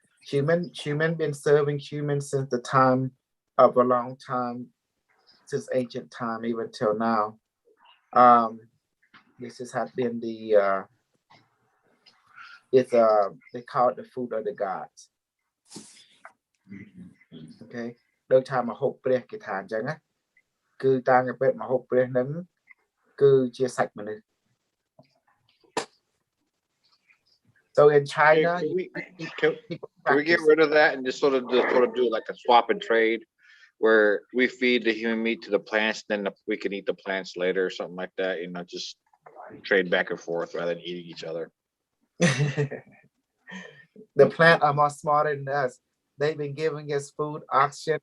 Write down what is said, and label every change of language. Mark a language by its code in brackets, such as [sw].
[en] Human been serving humans since the time of a long time, since ancient time, even till now. This has been the they call it the food of the gods. [km] Okay, ដោយថាមហូបព្រះគេថាអញ្ចឹងណាគឺតាមគេពេមហូបព្រះហ្នឹងគឺជាសាច់មនុស្ស [en] So in China, Can we get rid of that and just sort of do like a swap and trade where we feed the human meat to the plants, then we can eat the plants later or something like that, you know, just trade back and forth rather than eating each other. The plant are more smarter than us. They've been giving us food, oxygen.